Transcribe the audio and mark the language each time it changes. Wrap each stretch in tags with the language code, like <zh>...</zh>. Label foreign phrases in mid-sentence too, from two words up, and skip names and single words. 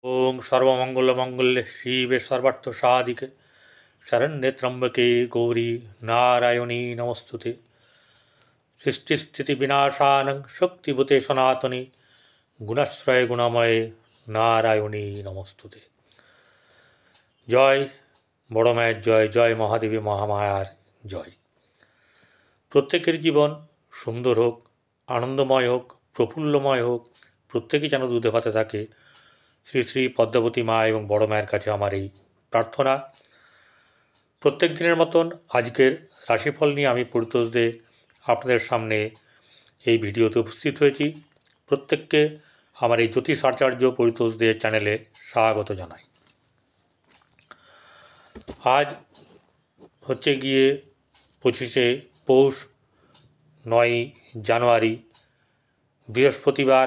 <sa>ओम सर्वमंगल शिवे सर्वार्थ साधिके शरण्ये त्र्यंबके गौरी नारायणी नमस्तुते सृष्टिस्थिति विनाशानं शक्तिभूते सनातनी गुणाश्रय गुणमये नारायणी नमस्तुते।</sa> <bn>জয় বড় মায়ের জয়, জয় মহাদেবী মহামায়ার জয়। প্রত্যেকের জীবন সুন্দর হোক, আনন্দময় হোক, প্রফুল্লময় হোক, প্রত্যেকেই যেন দুধে ভাতে থাকে শ্রী শ্রী পদ্মাবতী মা এবং বড় মায়ের কাছে আমার এই প্রার্থনা। প্রত্যেক দিনের মতন আজকের রাশিফল নিয়ে আমি পরিতোষ দে আপনাদের সামনে এই ভিডিওতে উপস্থিত হয়েছি। প্রত্যেককে আমার এই জ্যোতিষ আচার্য পরিতোষ দে চ্যানেলে স্বাগত জানাই। আজ হচ্ছে গিয়ে 25শে পৌষ, 9ই জানুয়ারি, বৃহস্পতিবার।</bn>